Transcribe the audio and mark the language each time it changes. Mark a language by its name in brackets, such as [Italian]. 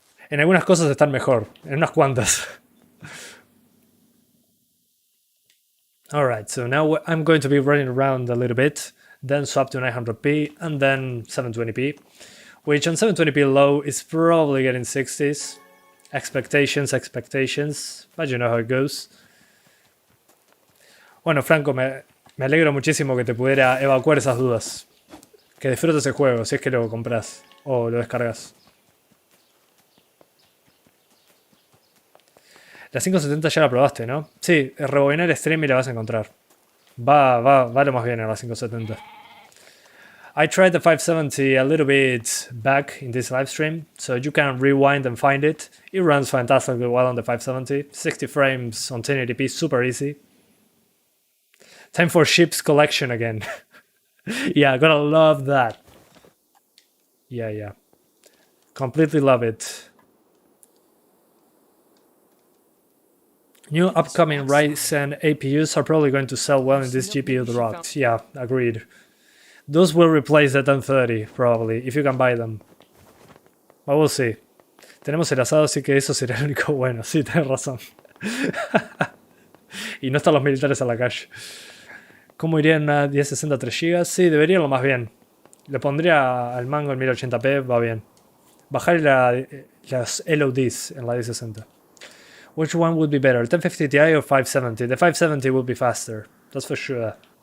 [Spanish] En algunas cosas están mejor, en unas cuantas. [English] Alright, so now I'm going to be running around a little bit, then swap to 900p, and then 720p, which on 720p low is probably getting 60s. Expectations, but you know how it goes. [Spanish] Bueno, Franco, me alegro muchísimo que te pudiera evacuar esas dudas. Que disfrutes el juego, si es que lo compras o lo descargas. La 570 ya la probaste, ¿no? Sí, rebobinar el stream y la vas a encontrar. Va lo más bien en la 570. [English] I tried the 570 a little bit back in this live stream, so you can rewind and find it. It runs fantastically well on the 570. 60 frames on 1080p, super easy. Time for ships collection again. Yeah, gonna love that. Yeah. Completely love it. New upcoming Ryzen APUs are probably going to sell well in this GPU dropped. Yeah, agreed. Those will replace the 1030, probably, if you can buy them. But we'll see. [Spanish] Tenemos el asado, así que eso será el único bueno. Sí, tienes razón. Y no están los militares a la calle. ¿Cómo iría en una 1060 3 GB? Sí, debería lo más bien. Le pondría al mango en 1080p, va bien. Bajar las LODs en la 1060. [English] Which one would be better, 1050 Ti or 570? The 570 will be faster, that's for sure.